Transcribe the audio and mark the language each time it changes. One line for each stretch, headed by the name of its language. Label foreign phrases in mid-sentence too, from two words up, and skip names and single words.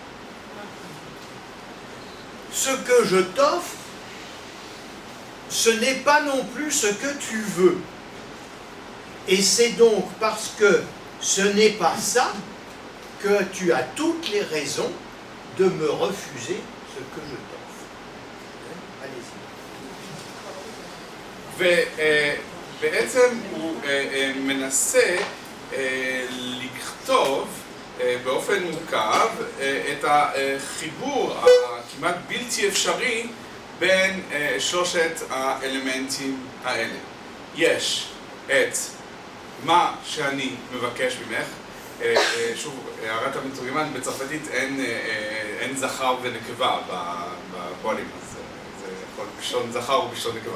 French: Ce que je t'offre, ce n'est pas non plus ce que tu veux. Et c'est donc parce que ce n'est pas ça que tu as toutes les raisons de me refuser ce que je t'offre. Allez-y.
Hebrew: בעצם הוא מנסה לכתוב באופן מורכב את החיבור הכמעט בלתי אפשרי בין שלושת האלמנטים האלה. יש את מה שאני מבקש ממך, שוב, הערת המתורגמן, בצרפתית אין זכר ונקבה בפועלים, אז זה יכול בשון זכר ובשון נקבה.